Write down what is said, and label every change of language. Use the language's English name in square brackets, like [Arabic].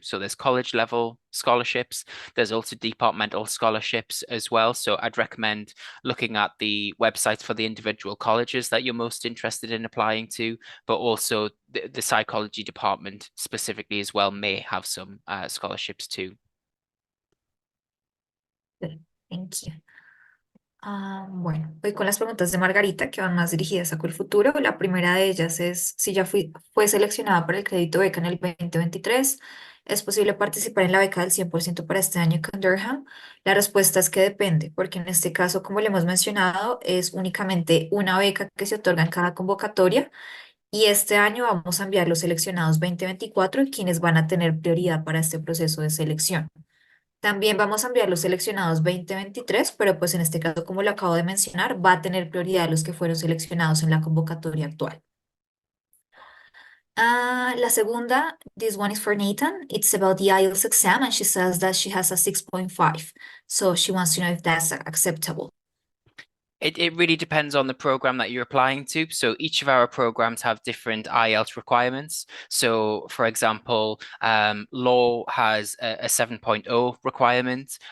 [English] So there's college level scholarships. There's also departmental scholarships as well. So I'd recommend looking at the websites for the individual colleges that you're most interested in applying to, but also the psychology department specifically as well may have some scholarships too. Good. Thank you. [Spanish] Bueno, voy con las preguntas de Margarita que van más dirigidas a futuro. La primera de ellas es si ya fue seleccionada para el crédito beca en el 2023. ¿Es posible participar en la beca del 100% para este año con Durham? La respuesta es que depende, porque en este caso, como le hemos mencionado, es únicamente una beca que se otorga en cada convocatoria y este año vamos a enviar los seleccionados 2024 quienes van a tener prioridad para este proceso de selección. También vamos a enviar los seleccionados 2023, pero pues en este caso, como lo acabo de mencionar, va a tener prioridad los que fueron seleccionados en la convocatoria actual. La segunda, [English] this one is for Nathan. It's about the IELTS exam, and she says that she has a 6.5. So she wants to know if that's acceptable. It really depends on the program that you're applying to. So each of our programs have different IELTS requirements. So for example, law has a 7.0 requirement.